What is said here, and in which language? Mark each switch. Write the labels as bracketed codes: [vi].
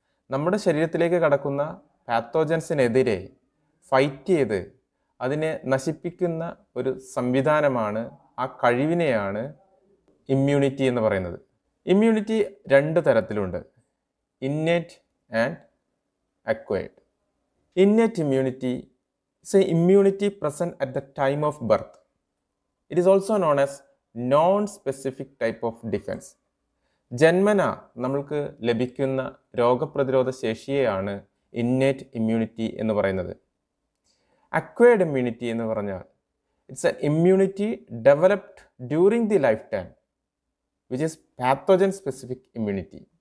[ml] നമ്മുടെ ശരീരത്തിലേക്ക് കടക്കുന്ന പാത്തോജൻസിനെതിരെ ഫൈറ്റ് ചെയ്ത് അതിനെ നശിപ്പിക്കുന്ന ഒരു സംവിധാനമാണ്, ആ കഴിവിനെയാണ് ഇമ്മ്യൂണിറ്റി എന്ന് പറയുന്നത്. ഇമ്മ്യൂണിറ്റി 2 തരത്തിലുണ്ട്, [en] Innate and acquired. Innate immunity is an immunity present at the time of birth. It is also known as non-specific type of defense. [ml] ജന്മന നമ്മൾക്ക് ലഭിക്കുന്ന രോഗപ്രതിരോധ ശേഷിയെയാണ് ഇന്നേറ്റ് ഇമ്മ്യൂണിറ്റി എന്ന് പറയുന്നത്. അക്വയർഡ് ഇമ്മ്യൂണിറ്റി എന്ന് പറഞ്ഞാൽ [en] It's an immunity developed during the lifetime which is pathogen specific immunity.